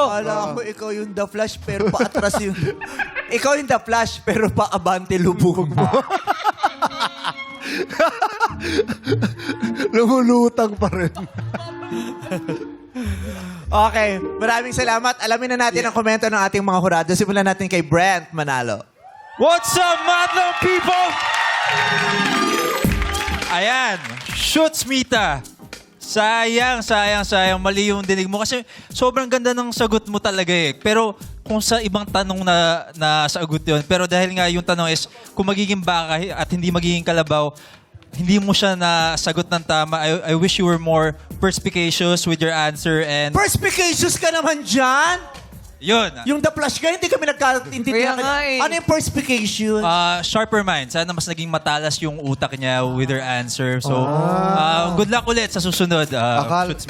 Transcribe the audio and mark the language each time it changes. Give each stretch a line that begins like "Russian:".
Filipino: Kala ko ikaw yung The Flash pero paatras yung... ikaw yung The Flash pero paabante lubog mo. Lumulutang pa rin. Okay, maraming salamat. Alamin na natin ang komento ng ating mga hurado. Simulan natin kay Brent Manalo.
English: What's up, Madlang people?
Filipino: Ayan, shoots Mita. Sayang. Mali yung dinig mo. Kasi sobrang ganda ng sagot mo talaga eh. Pero kung sa ibang tanong na sagot yun. Pero dahil nga yung tanong is, kung magiging baka at hindi magiging kalabaw, hindi mo siya nasagot ng tama.
English: I wish you were more perspicacious with your answer and...
Filipino: Perspicacious ka naman dyan! Yun. Yung The Flash ka, hindi kami nagkaintindihan. Kaya nga eh. Ano yung perspicacious?
English: Sharper mind.
Filipino: Sana mas naging matalas yung utak niya
English: with her answer.
Filipino: So, good luck ulit sa susunod. Shoots